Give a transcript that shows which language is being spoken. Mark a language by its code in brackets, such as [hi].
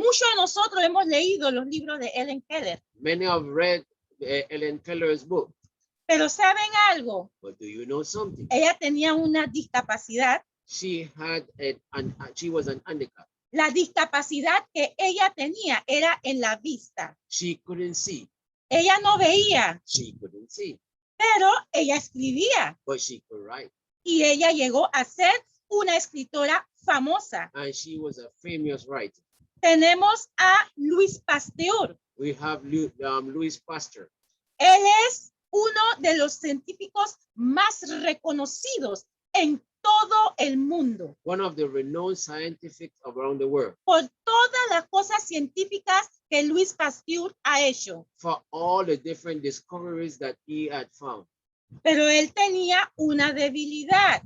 [es] Muchos de nosotros hemos leído los libros de Helen Keller. [en] Many have read Helen Keller's book. [es] Pero ¿saben algo? [en] But do you know something? [es] Ella tenía una discapacidad. [en] She had she was an handicap. [es] La discapacidad que ella tenía era en la vista. [en] She couldn't see. [es] Ella no veía, [en] She couldn't see, [es] pero ella escribía. [en] but she could write. [es] Y ella llegó a ser una escritora famosa. [en] And she was a famous writer. [es] Tenemos a Luis Pasteur. [en] We have Louis Pasteur. [es] Él es uno de los científicos más reconocidos en todo el mundo [en] One of the renowned scientists around the world, [es] por todas las cosas científicas que Luis Pasteur ha hecho. [en] for all the different discoveries that he had found. [es] Pero él tenía una debilidad